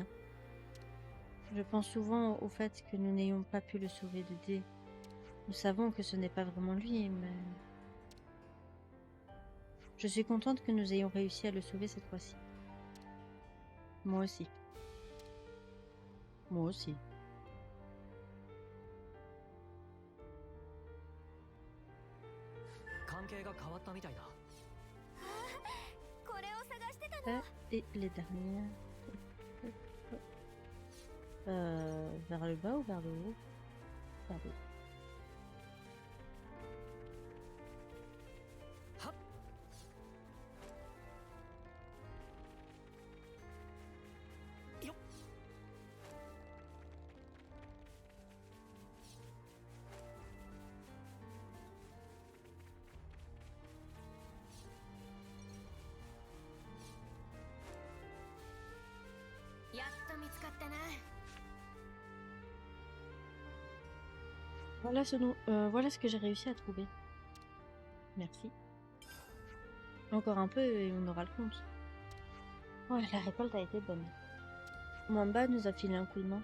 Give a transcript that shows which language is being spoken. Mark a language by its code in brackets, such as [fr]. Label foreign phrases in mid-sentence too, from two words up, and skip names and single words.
[fr] Je pense souvent au fait que nous n'ayons pas pu le sauver de D. Nous savons que ce n'est pas vraiment lui, mais... Je suis contente que nous ayons réussi à le sauver cette fois-ci. Moi aussi. Moi aussi. [ja] 関係が変わったみたいだ。これを探してたの。 [fr] Et les dernières. Vers le bas ou vers le haut? Vers le haut. はっ。よっ。 [ja] やっと見つかったな。 [fr] Voilà ce que j'ai réussi à trouver. Merci. Encore un peu et on aura le compte. Ouais, la récolte a été bonne. Mamba nous a filé un coup de main.